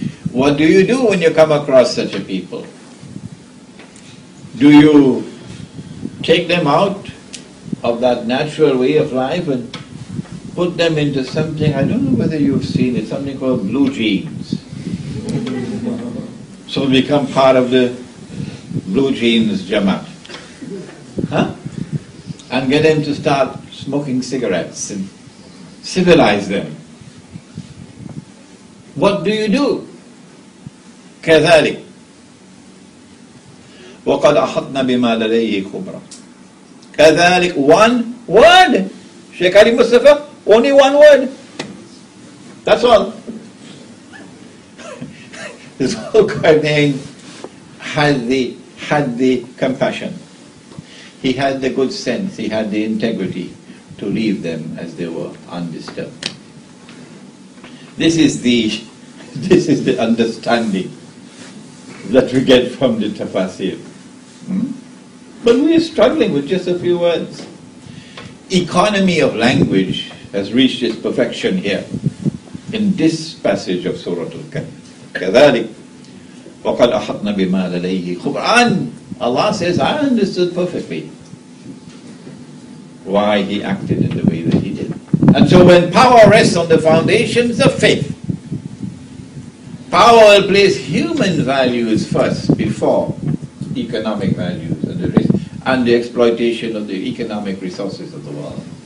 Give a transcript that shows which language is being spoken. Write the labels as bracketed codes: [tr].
[en] What do you do when you come across such a people? Do you take them out of that natural way of life and put them into something, I don't know whether you've seen it, something called blue jeans? So become part of the blue jeans Jamaat. Huh? And get them to start smoking cigarettes and civilize them. What do? [ar] كذلك وقد أحطنا بما لديه خبرا. [en] كذلك, one word. Sheikh Ali Mustafa, only one word. That's all. This whole Quran had the compassion. He had the good sense, he had the integrity to leave them as they were, undisturbed. This is the understanding that we get from the tafsir. But we are struggling with just a few words. Economy of language has reached its perfection here in this passage of Surah Al-Kahf. [ar] كذلك وقد أحطنا بما لديه خبرا. [en] Allah says, I understood perfectly why he acted in the way that he did. And so when power rests on the foundations of faith, power will place human values first before economic values and the exploitation of the economic resources of the world.